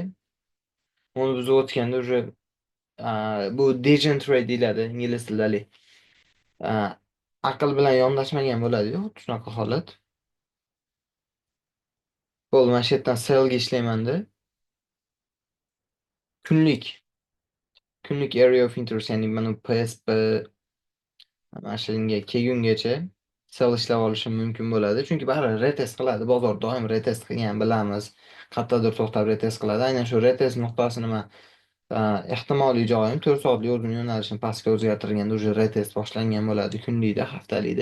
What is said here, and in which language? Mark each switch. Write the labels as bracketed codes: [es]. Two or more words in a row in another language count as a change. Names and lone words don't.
[uz] Uni buzib o'tganda уже bu [en] Degen trade [uz] deyiladi ingliz tilida. A, aql bilan yondashmagan bo'ladi-yu, shunaqa holat. Bo'ldi, mana shu yerdan sellga ishlayman-da. Kunlik. [en] Kunlik area of interest, [uz] ya'ni mana PSP mana shunga kelgungacha sell ishlab olishim mumkin bo'ladi. Chunki baribir retest qiladi. Bozor doim retest qilgan bilamiz. Qayerdadir to'xtab retest qiladi. Aynan shu retest nuqtasini man ehtimoliy joyim 4 soatlik o'zini yo'nalishini pastga o'zgartirganda уже retest boshlangan bo'ladi kunlikda, haftalikda.